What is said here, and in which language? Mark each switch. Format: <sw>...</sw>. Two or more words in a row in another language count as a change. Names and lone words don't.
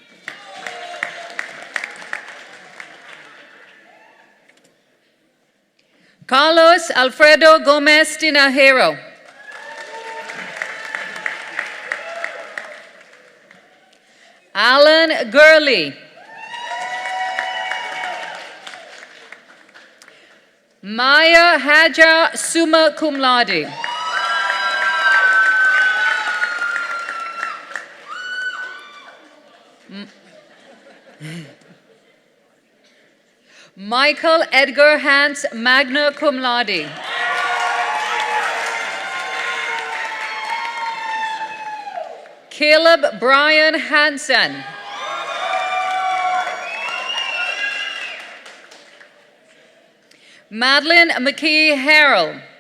<en>Carlos Alfredo Gomez Tinajero. Alan Gurley. Maya Haja,</en> <la>summa cum laude.</la> <en>Michael Edgar Hans,</en> <la>magna cum laude.</la> <en>Caleb Brian Hansen. Madeline McKee Harrell.</en>